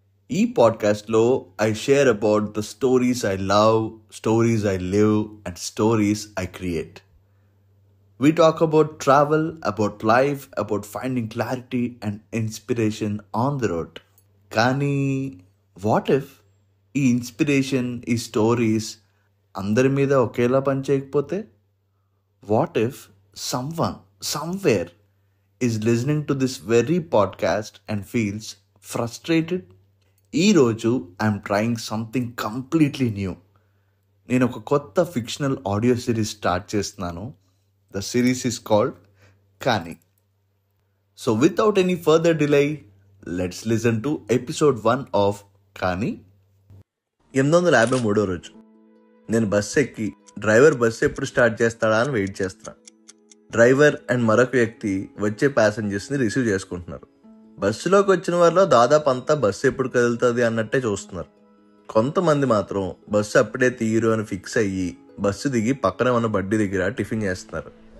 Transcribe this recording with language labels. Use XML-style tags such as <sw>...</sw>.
<te>ఈ పాడ్కాస్ట్లో</te> <en>I share about the stories I love, stories I live and stories I create. We talk about travel, about life, about finding clarity and inspiration on the road. కానీ what if ఈ inspiration, ఈ stories అందరి మీద ఒకేలా పనిచేయకపోతే? What if someone somewhere is listening to this very podcast and feels frustrated?</en> <te>ఈరోజు</te> <en>I'm trying something completely new.</en> <te>నేను ఒక కొత్త ఫిక్షనల్ ఆడియో సిరీస్ స్టార్ట్ చేస్తున్నాను.</te> <en>The series is called Kani. So without any further delay, let's listen to episode 1 of Kani.</en> <te>853వ రోజు. నేను bus ఎక్కి driver bus ఎప్పుడు start చేస్తాడా అని వెయిట్ చేస్తున్నా. డ్రైవర్ అండ్ మరొక వ్యక్తి వచ్చే ప్యాసింజర్స్ని రిసీవ్ చేసుకుంటున్నారు. బస్సులోకి వచ్చిన వారిలో దాదాపు అంతా బస్సు ఎప్పుడు కదులుతుంది అన్నట్టే చూస్తున్నారు. కొంతమంది మాత్రం బస్సు అప్పుడే తీయరు అని ఫిక్స్ అయ్యి బస్సు దిగి పక్కన ఉన్న బడ్డీ దగ్గర టిఫిన్ చేస్తున్నారు.</te>